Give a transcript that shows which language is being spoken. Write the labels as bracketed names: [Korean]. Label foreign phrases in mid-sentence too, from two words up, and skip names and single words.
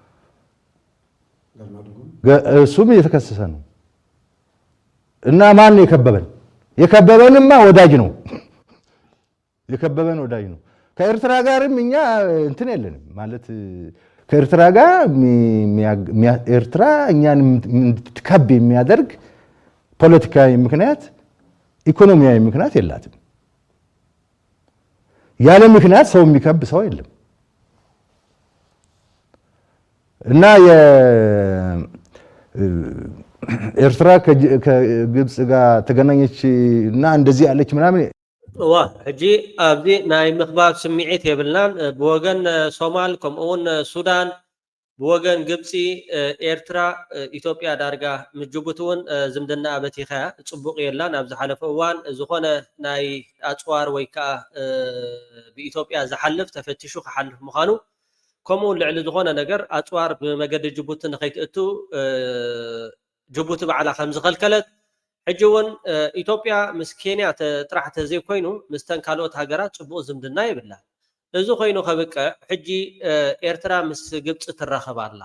[Amharic] እሱም የተከሰሰ ነው እና ማን የከበበንማ ወዳጅ ነው የከበበን ወዳጅ ነው ከኤርትራ ጋርም እኛ እንትን የለንም ማለት ከኤርትራ ጋር ኤርትራ እኛን እንድትከብ የሚያደርግ ፖለቲካዊ ምክንያት ኢኮኖሚያዊ ምክንያት የላትም ያለ ምክንያት ሰው የሚከብ ሰው የለም እና ኤርትራ ከግብጽ ጋር ተገናኘች እና እንደዚህ ያለች ምናምን [Tigrinya] ሕጂ ኣብዚ ናይ ምኽባብ ስምዒት የብልናን ብወገን ሶማል ከምኡውን ሱዳን ብወገን ግብፂ ኤርትራ ኢትዮጵያ ዳርጋ ምጅቡቲ እውን ዝምድና በቲኸያ ፅቡቕ የላን ኣብ ዝሓለፈ እዋን ዝኾነ ናይ ኣፅዋር ወይ ከዓ ብኢትዮጵያ ዝሓልፍ ተፈቲሹ ክሓልፍ ምዃኑ ከምኡውን ልዕሊ ዝኾነ ነገር ኣፅዋር ብመገዲ ጅቡቲ ንኸይትእቱ ጅቡቲ ባዕላ ከም ዝኸልከለት ሕጂ እውን ኢትዮጵያ ምስ ኬንያ ጥራሕ ተዘይኮይኑ ምስተን ካልኦት ሃገራት ፅቡቕ ዝምድና ይብላ እዚ ኮይኑ ከብቅዕ ሕጂ ኤርትራ ምስ ግብፂ ትራኸብ